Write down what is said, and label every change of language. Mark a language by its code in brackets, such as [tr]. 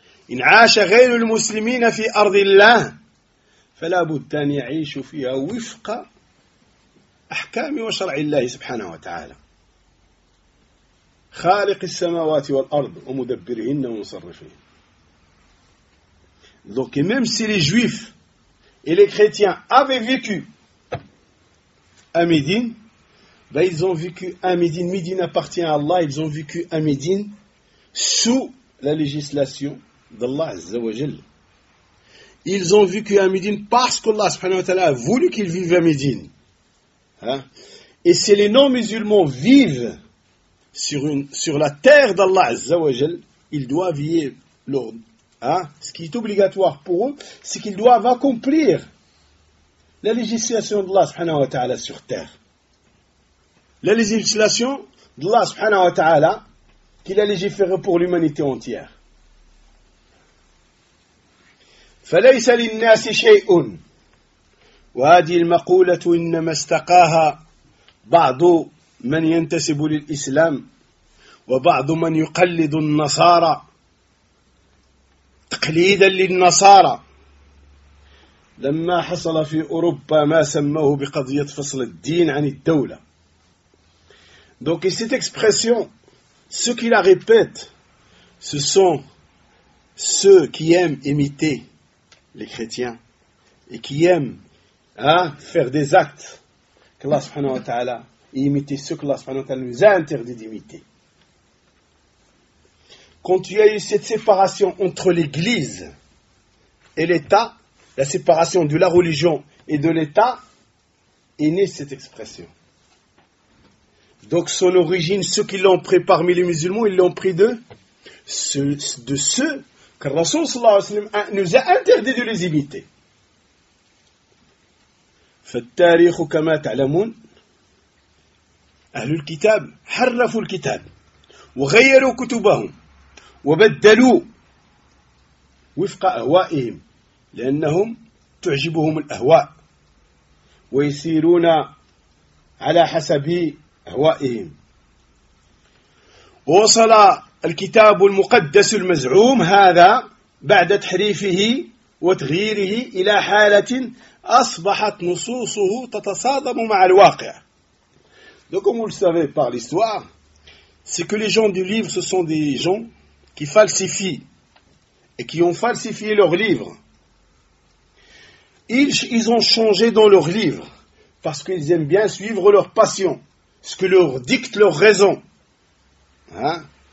[ar] إن عاش غير المسلمين في أرض الله فلا بد أن يعيشوا فيها وفق أحكام وشرع الله سبحانه وتعالى خالق السماوات والأرض ومدبرهن ومصرفهن. [fr] Donc même si les juifs et les chrétiens avaient vécu à Médine, ils ont vécu à Médine. Médine appartient à Allah. Ils ont vécu à Médine sous la législation d'Allah Azza wa Jal. Ils ont vécu à Médine parce qu'Allah subhanahu wa ta'ala a voulu qu'ils vivent à Médine. Hein? Et si les non-musulmans vivent sur la terre d'Allah Azza wa Jal, ils doivent y être l'ordre. Hein? Ce qui est obligatoire pour eux, c'est qu'ils doivent accomplir la législation d'Allah subhanahu wa ta'ala sur terre. La législation d'Allah subhanahu wa ta'ala qu'il a légiféré pour l'humanité entière. [ar] فليس للناس شيء وهذه المقولة إنما استقاها بعض من ينتسب للإسلام وبعض من يقلد النصارى تقليدا للنصارى لما حصل في أوروبا ما سموه بقضية فصل الدين عن الدولة. [fr] Donc cette expression, ceux qui la répètent, ce sont ceux qui aiment imiter les chrétiens et qui aiment faire des actes qu'Allah subhanahu wa ta'ala et imiter ceux qu'Allah subhanahu wa ta'ala nous a interdit d'imiter. Quand il y a eu cette séparation entre l'Église et l'État, la séparation de la religion et de l'État, est née cette expression. Donc son origine, ceux qui l'ont pris parmi les musulmans, ils l'ont pris d'eux, de ceux que le Rasoul sallallahu alayhi wa sallam nous a interdit de les imiter. [ar] فالتاريخ كما تعلمون أهل الكتاب حرفوا الكتاب وغيروا كتبهم وبدلوا وفق أهوائهم لأنهم تعجبهم الأهواء ويسيرون على حسب أهوائهم وصل الكتاب المقدس المزعوم هذا بعد تحريفه وتغييره إلى حالة أصبحت نصوصه تتصادم مع الواقع. [fr] Donc comme vous le savez par l'histoire, c'est que les gens du livre, ce sont des gens qui falsifient et qui ont falsifié leur livre. Ils ont changé dans leur livre parce qu'ils aiment bien suivre leur passion, ce que leur dicte leur raison. Hein?